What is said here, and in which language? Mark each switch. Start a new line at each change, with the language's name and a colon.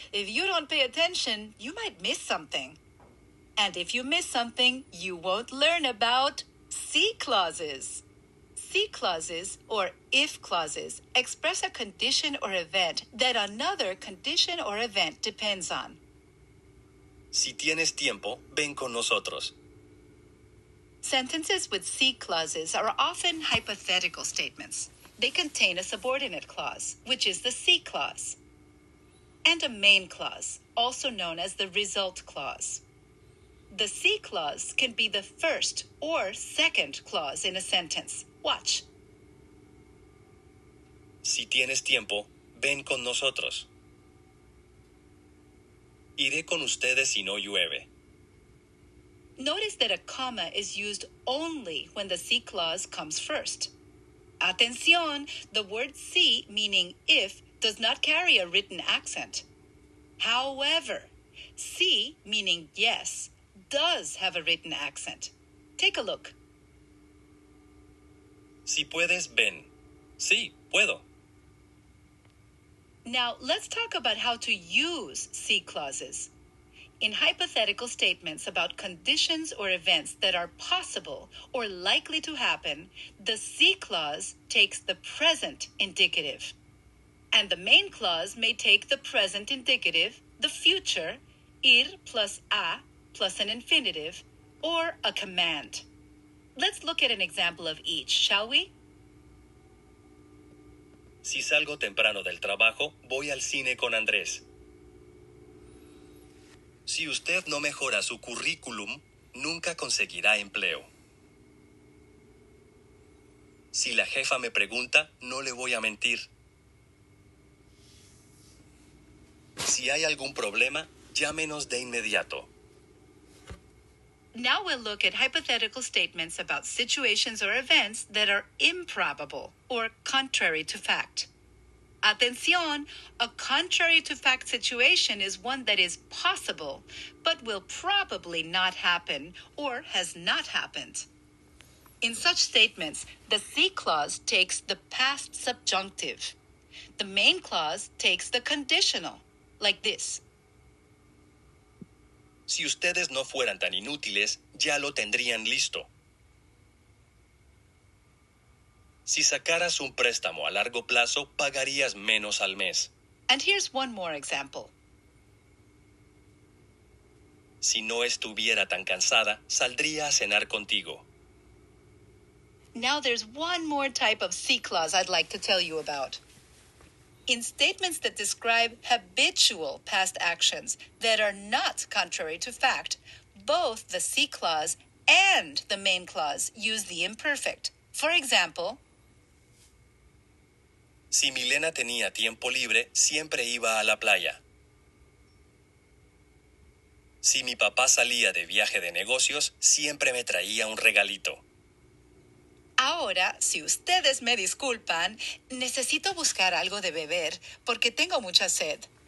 English: If you don't pay attention, you might miss something. And if you miss something, you won't learn about si clauses. Si clauses, or if clauses, express a condition or event that another condition or event depends on.
Spanish: Si tienes tiempo, ven con nosotros.
English: Sentences with si clauses are often hypothetical statements. They contain a subordinate clause, which is the si clause, and a main clause, also known as the result clause. The si clause can be the first or second clause in a sentence. Watch.
Spanish: Si tienes tiempo, ven con nosotros. Iré con ustedes si no llueve.
English: Notice that a comma is used only when the si clause comes first. Atención, the word si, meaning if, does not carry a written accent. However, si, meaning yes, does have a written accent. Take a look.
Spanish: Si puedes, ven. Sí, puedo.
English: Now, let's talk about how to use si clauses. In hypothetical statements about conditions or events that are possible or likely to happen, the si clause takes the present indicative. And the main clause may take the present indicative, the future, ir plus a plus an infinitive, or a command. Let's look at an example of each, shall we?
Spanish: Si salgo temprano del trabajo, voy al cine con Andrés. Si usted no mejora su currículum, nunca conseguirá empleo. Si la jefa me pregunta, no le voy a mentir. Si hay algún problema, llámenos de inmediato.
English: Now we'll look at hypothetical statements about situations or events that are improbable or contrary to fact. Atención, a contrary to fact situation is one that is possible, but will probably not happen or has not happened. In such statements, the si clause takes the past subjunctive. The main clause takes the conditional, like this.
Spanish: Si ustedes no fueran tan inútiles, ya lo tendrían listo. Si sacaras un préstamo a largo plazo, pagarías menos al mes.
English: And here's one more example.
Spanish: Si no estuviera tan cansada, saldría a cenar contigo.
English: Now there's one more type of C clause I'd like to tell you about. In statements that describe habitual past actions that are not contrary to fact, both the C clause and the main clause use the imperfect. For example,
Spanish: Si Milena tenía tiempo libre, siempre iba a la playa. Si mi papá salía de viaje de negocios, siempre me traía un regalito. ahora, si ustedes me disculpan, necesito buscar algo de beber porque tengo mucha sed.